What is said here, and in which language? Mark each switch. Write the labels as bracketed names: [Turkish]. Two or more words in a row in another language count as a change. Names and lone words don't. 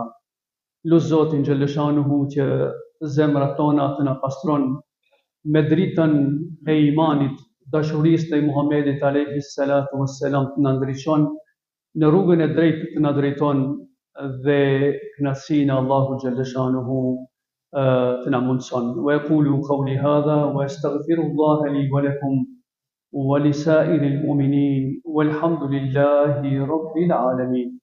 [Albanian] Lut Zotin xhalleshanuhu që zemrat tona të na pastron me dritën e imanit, dashurisë ndaj Muhamedit [Arabic] عليه الصلاة والسلام, [Albanian] të na ndriçon në rrugën e drejtë, të na drejton dhe kënaqësinë e Allahut xhalleshanuhu të na mundson. [Arabic] ويقول قولي هذا وأستغفر الله لي ولكم ولسائر المؤمنين والحمد لله رب العالمين.